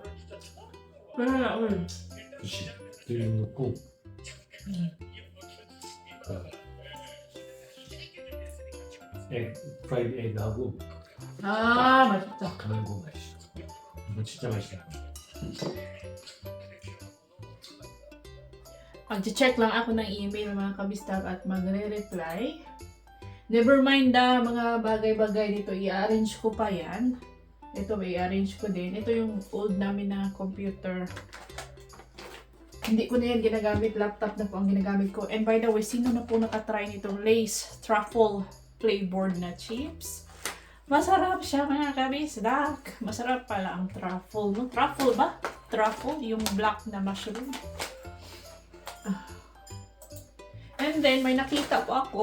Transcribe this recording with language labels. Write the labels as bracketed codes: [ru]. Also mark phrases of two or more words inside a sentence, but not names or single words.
[ko] 그래, 그치? 들림 넣고 프라이드 에그하고 아, 맛있다. 가는 거 맛있어. 이거 진짜 맛있어. [tl] Mag-check lang ako ng email mga kabistag at magre-reply. [en] Never mind [tl] mga bagay-bagay dito. I-arrange ko pa yan. Ito, i-arrange ko din. Ito yung old namin na computer. Hindi ko na yan ginagamit. Laptop na po ang ginagamit ko. [en] And by the way, [tl] sino na po nakatry nitong Lay's Truffle Flavored na chips? Masarap siya mga kabisdak. Masarap pala ang truffle. No? Truffle ba? Truffle? Yung black na mushroom. [en] And then, [tl] may nakita po ako.